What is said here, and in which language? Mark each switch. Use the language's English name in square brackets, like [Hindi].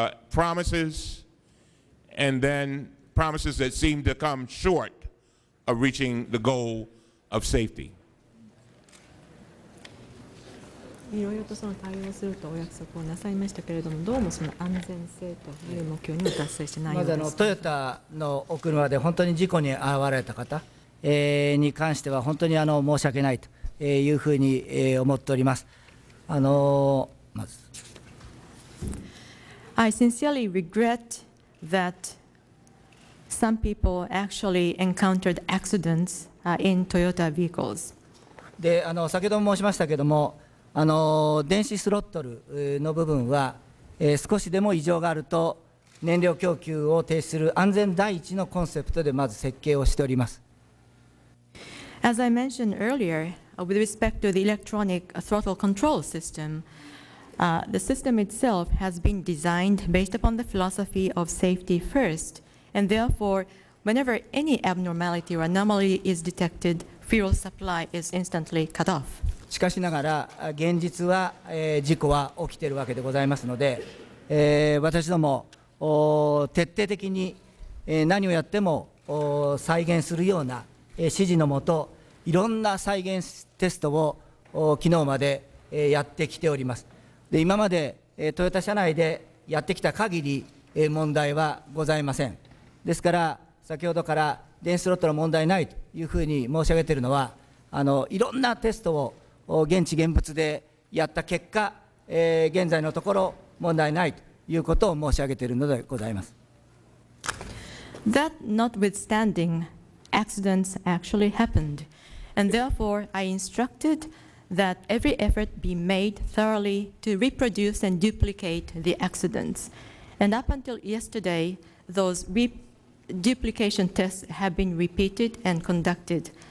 [English] promises, and then promises that seem to come short of reaching the goal of safety? [Japanese] いろいろとその対応するとお約束をなさいましたけれども、どうもその安全性という目標にも達成してないようです。まずトヨタのお車で本当に事故に遭われた方、に関しては本当に申し訳ないというふうに思っております。まず [English] I sincerely regret that some people actually encountered accidents in Toyota vehicles. [Japanese] で先ほども申しましたけれども、電子スロットルの部分は、少しでも異常があると燃料供給を停止する安全第一のコンセプトでまず設計をしております。 [English] As I mentioned earlier, with respect to the electronic throttle control system, the system itself has been designed based upon the philosophy of safety first, and therefore, whenever any abnormality or anomaly is detected, fuel supply is instantly cut off. [Japanese] しかしながら現実は、事故は起きているわけでございますので、私ども徹底的に、何をやっても再現するような、指示のもと、いろんな再現テストを昨日まで、やってきております。で今まで、トヨタ社内でやってきた限り、問題はございません。ですから先ほどから電子スロットの問題ないというふうに申し上げているのは、いろんなテストを現地現物でやった結果、現在のところ問題ないということを申し上げているのでございます。 [English] That notwithstanding, accidents actually happened, and therefore I instructed that every effort be made thoroughly to reproduce and duplicate the accidents. And up until yesterday, those duplication tests have been repeated and conducted.